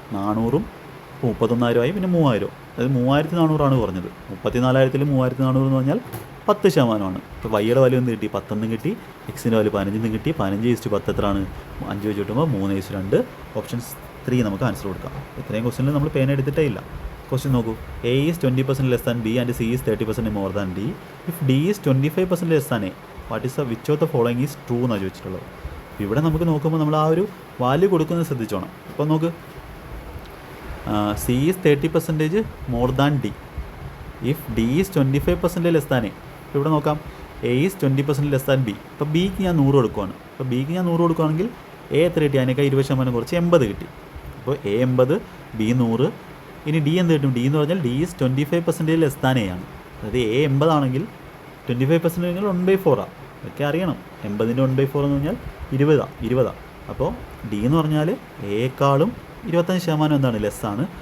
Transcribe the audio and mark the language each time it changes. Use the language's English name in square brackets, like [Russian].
[Malayalam] 400ഉം 31,000 പിന്നെ 3,000. അതായത് 3,400 കുറഞ്ഞത്. 34,000 3,400 എന്ന് പറഞ്ഞാൽ 10%. ഇപ്പോൾ വൈയുടെ വാല്യൂ എന്ത് കിട്ടി? 10 കിട്ടി. എക്സിൻ്റെ വാല്യൂ 15 കിട്ടി. 15:10 എത്രയാണ്? 5 വെച്ച് കിട്ടുമ്പോൾ 3:2. ഓപ്ഷൻ 3 നമുക്ക് ആൻസർ കൊടുക്കാം. ഇത്രയും ക്വസ്റ്റ്യനിൽ നമ്മൾ പേന എടുത്തിട്ടേ ഇല്ല. ക്വസ്റ്റ്യൻ നോക്കൂ. [English] A is 20% less than B and C is 30% more than D. If D is 25% less than A, which of the following is true [Malayalam] എന്നാണ് ചോദിച്ചിട്ടുള്ളത്. ഇവിടെ നമുക്ക് നോക്കുമ്പോൾ നമ്മൾ ആ ഒരു വാല്യൂ കൊടുക്കുന്നത് ശ്രദ്ധിച്ചോണം. അപ്പോൾ നോക്ക്, [English] C is 30% more than D. If D is 25% less than A. [Malayalam] ഇപ്പോൾ ഇവിടെ നോക്കാം, [English] A is 20% less than B. [Malayalam] ഇപ്പോൾ Bക്ക് ഞാൻ 100 കൊടുക്കുകയാണ്. അപ്പോൾ Bക്ക് ഞാൻ 100 കൊടുക്കുകയാണെങ്കിൽ A എത്ര കിട്ടി? അതിനേക്കാൾ 20% കുറച്ച് 80 കിട്ടി. അപ്പോൾ A 80, B 100. ഇനി ഡി എന്ത് കിട്ടും? ഡി എന്ന് പറഞ്ഞാൽ [English] D is 25% less than A [Malayalam] ആണ്. അതായത് എ 80 ആണെങ്കിൽ 25% ആണെങ്കിൽ 1/4 അതൊക്കെ അറിയണം. 80ൻ്റെ 1/4 എന്ന് പറഞ്ഞാൽ 20. അപ്പോൾ ഡി എന്ന് പറഞ്ഞാൽ എയേക്കാളും 25% എന്താണ്? ലെസ്സാണ്.